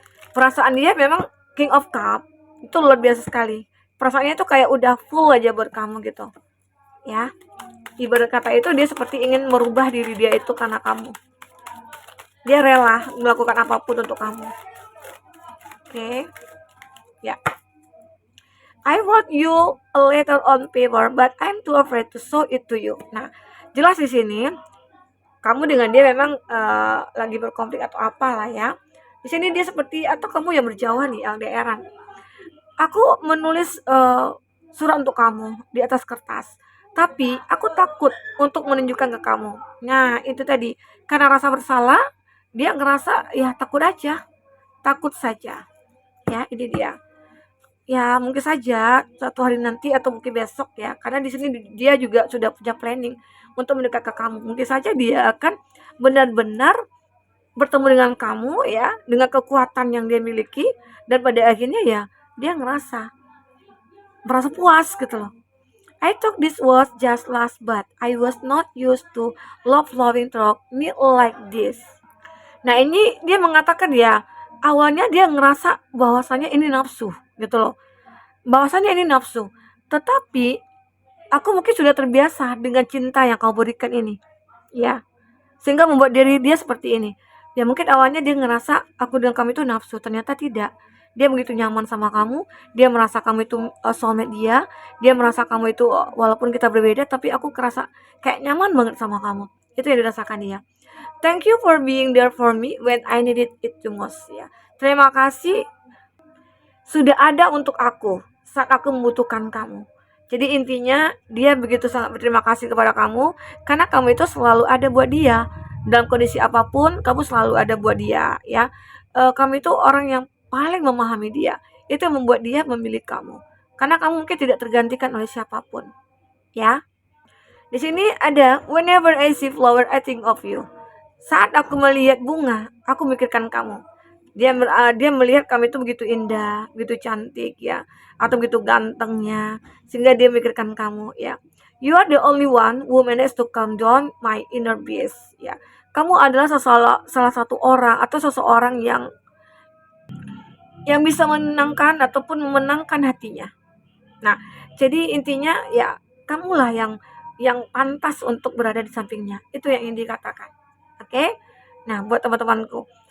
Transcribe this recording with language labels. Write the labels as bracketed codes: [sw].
[id] Perasaan dia memang King of Cup itu luar biasa sekali. Perasaannya tuh kayak udah full aja buat kamu gitu ya. Ibarat kata itu dia seperti ingin merubah diri dia itu karena kamu. Dia rela melakukan apapun untuk kamu. Oke. Ya. [en] I wrote you a letter on paper, but I'm too afraid to show it to you. [id] Nah, jelas di sini kamu dengan dia memang lagi berkonflik atau apalah ya. Di sini dia seperti atau kamu yang berjauhan nih LDRan. Aku menulis surat untuk kamu di atas kertas, tapi aku takut untuk menunjukkan ke kamu. Nah, itu tadi karena rasa bersalah, dia ngerasa ya takut aja, takut saja. Ya, ini dia. Ya, mungkin saja suatu hari nanti atau mungkin besok ya, karena di sini dia juga sudah punya planning untuk mendekat ke kamu. Mungkin saja dia akan benar-benar bertemu dengan kamu ya, dengan kekuatan yang dia miliki, dan pada akhirnya ya dia merasa puas gitu loh. [en] I thought this was just last, but I was not used to love flowing through me like this. [id] Nah, ini dia mengatakan ya, awalnya dia ngerasa bahwasanya ini nafsu gitu loh. Bahwasanya ini nafsu. Tetapi aku mungkin sudah terbiasa dengan cinta yang kau berikan ini. Ya. Sehingga membuat diri dia seperti ini. Ya mungkin awalnya dia ngerasa aku dan kamu itu nafsu, ternyata tidak. Dia begitu nyaman sama kamu, dia merasa kamu itu soulmate dia merasa kamu itu walaupun kita berbeda tapi aku kerasa kayak nyaman banget sama kamu. Itu yang dirasakan dia. [en] Thank you for being there for me when I needed it the most ya. [id] Terima kasih sudah ada untuk aku saat aku membutuhkan kamu. Jadi intinya dia begitu sangat berterima kasih kepada kamu karena kamu itu selalu ada buat dia. Dalam kondisi apapun kamu selalu ada buat dia ya. Kamu itu orang yang paling memahami dia. Itu yang membuat dia memilih kamu. Karena kamu mungkin tidak tergantikan oleh siapapun. Ya. [en] Di sini ada whenever I see flower I think of you. [id] Saat aku melihat bunga, aku mikirkan kamu. Dia melihat kamu itu begitu indah, begitu cantik ya, atau begitu gantengnya, sehingga dia mikirkan kamu ya. [en] You are the only one who managed to calm down my inner beast ya. [id] Kamu adalah salah satu orang atau seseorang yang bisa menenangkan ataupun memenangkan hatinya. Nah, jadi intinya ya kamulah yang pantas untuk berada di sampingnya. Itu yang ingin dikatakan. Oke? Nah, buat teman-temanku.